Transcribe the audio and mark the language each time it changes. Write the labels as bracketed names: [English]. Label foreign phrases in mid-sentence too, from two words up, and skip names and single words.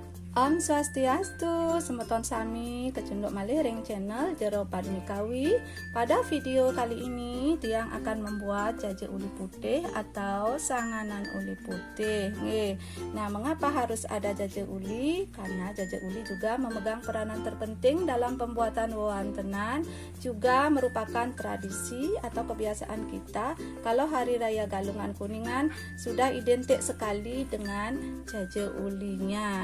[Sanskrit] Om Swastiastu, [Balinese] semeton sami kecunduk malih ring channel Jero Padmikawi. [Indonesian] Pada video kali ini Tiang akan membuat jajak uli putih atau sanganan uli putih. Nah, mengapa harus ada jajak uli? Karena jajak uli juga memegang peranan terpenting dalam pembuatan wewantenan, juga merupakan tradisi atau kebiasaan kita. Kalau Hari Raya Galungan Kuningan sudah identik sekali dengan jajak ulinya.